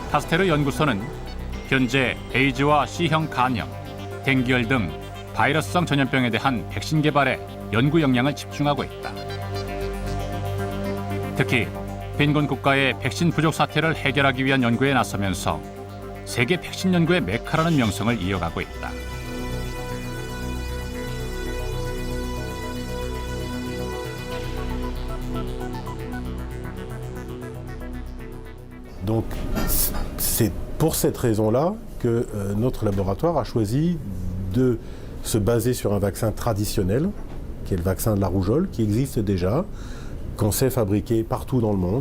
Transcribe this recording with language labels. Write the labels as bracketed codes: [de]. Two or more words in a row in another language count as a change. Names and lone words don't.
[ko] 파스테르 연구소는 현재 에이즈와 C형 간염, 댕기열 등 바이러스성 전염병에 대한 백신 개발에 연구 역량을 집중하고 있다. 특히 빈곤 국가의 백신 부족 사태를 해결하기 위한 연구에 나서면서 세계 백신 연구의 메카라는 명성을 이어가고 있다. [fr] Donc c'est pour cette raison-là que notre laboratoire a choisi de se baser sur un vaccin traditionnel, qui est le vaccin de la rougeole, qui existe déjà, qu'on sait fabriquer partout dans le monde.